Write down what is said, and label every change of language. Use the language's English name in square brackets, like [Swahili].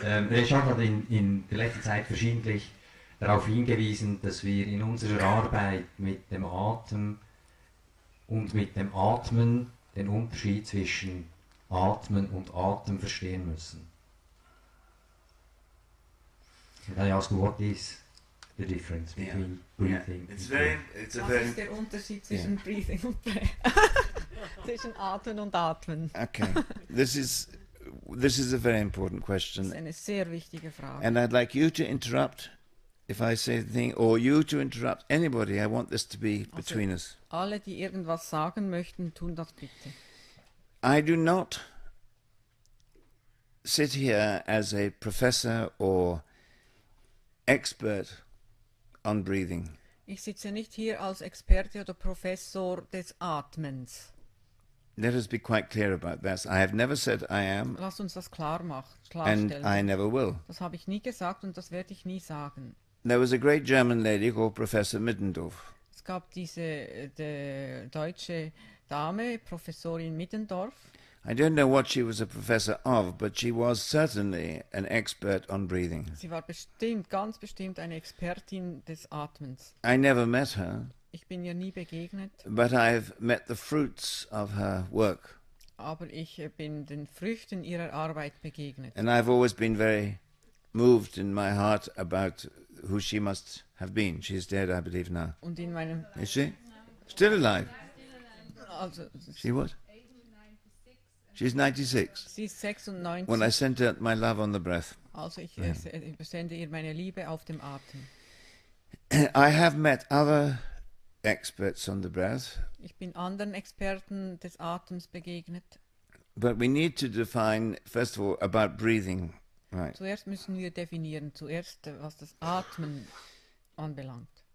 [German] Reshad hat in der letzten Zeit verschiedentlich darauf hingewiesen, dass wir in unserer Arbeit mit dem Atem und mit dem Atmen den Unterschied zwischen Atmen und Atem verstehen müssen. [English] And I ask, what is the difference between breathing It's a [German] Was [English] very [German] ist der Unterschied zwischen Breathing und Breath? Zwischen Atmen und Atmen. [English] okay. This is a very important [German] Das [English] question, [German] ist eine sehr wichtige Frage. [English] and I'd like you to interrupt if I say the thing, or you to interrupt anybody. I want this to be between us. [German] Alle, die irgendwas sagen möchten, tun das bitte. [English] I do not sit here as a professor or expert on breathing. [German] Ich sitze nicht hier als Experte oder Professor des Atmens. [English] Let us be quite clear about that. I have never said I am, [German] Lass uns das [English] and [German] klarstellen. [English] I never will. [German] Das habe ich nie gesagt und das werde ich nie sagen. [English] There was a great German lady called Professor Middendorf. [German] Es gab diese deutsche Dame, Professorin Middendorf. [English] I don't know what she was a professor of, but she was certainly an expert on breathing. [German] Sie war bestimmt, ganz bestimmt eine Expertin des Atmens. [English] I never met her, [German] Ich bin ihr nie begegnet, [English] but I've met the fruits of her work. [German] aber ich bin den Früchten ihrer Arbeit begegnet. [English] And I've always been very moved in my heart about who she must have been. She's dead, I believe, now. [German] Und in meinem, [English] Is she? Still alive? [German] also [English] She what? She's 96. [German] sie ist 96, [English] When I sent out my love on the breath. [German] also ich übersende ihr meine Liebe auf dem Atem. [English] I have met other experts on the breath, [German] Ich bin anderen Experten des Atems begegnet. [English] but we need to define, first of all, about breathing. Right. [German] Zuerst müssen wir definieren, was das Atmen anbelangt.